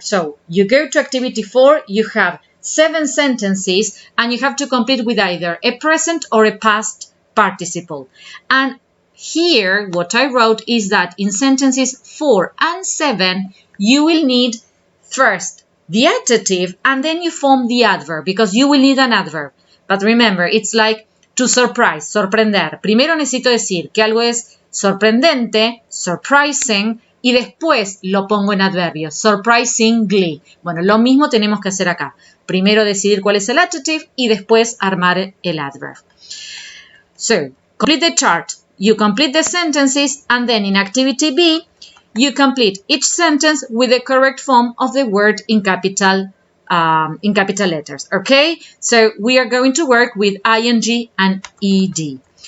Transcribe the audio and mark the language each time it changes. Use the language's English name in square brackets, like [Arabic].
[English] So, you go to activity 4, you have 7 sentences, and you have to complete with either a present or a past participle. And here, what I wrote is that in sentences 4 and 7, you will need first the adjective, and then you form the adverb, because you will need an adverb. But remember, it's like to surprise, sorprender. [Spanish] Primero necesito decir que algo es sorprendente, surprising, y después lo pongo en adverbio, surprisingly. Bueno, lo mismo tenemos que hacer acá. Primero decidir cuál es el adjective y después armar el adverb. [English] So, complete the chart. You complete the sentences, and then in activity B, you complete each sentence with the correct form of the word in capital letters, okay? So we are going to work with ing and ed.